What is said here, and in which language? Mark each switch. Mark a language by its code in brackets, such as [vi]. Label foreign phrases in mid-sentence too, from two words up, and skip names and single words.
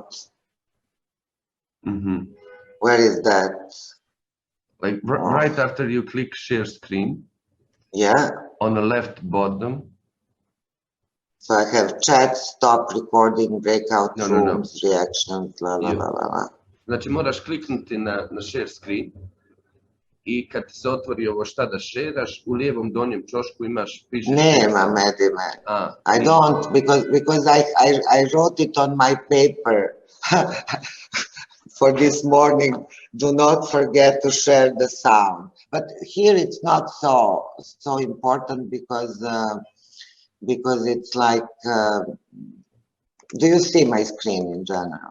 [en] Mm-hmm. Where is that? Like right after you click share screen. Yeah. On the left bottom. So I have chat, stop recording, breakout rooms, reactions, blah, blah, blah, blah. [bs] Znači moraš kliknuti na [en] share screen [bs] i kad se otvori ovo šta da šeraš, u lijevom donjem čošku imaš piše. Nema, Medime. [en] I don't, because I wrote it on my paper for this morning. Do not forget to share the sound. But here it's not so important because it's like, do you see my screen in general?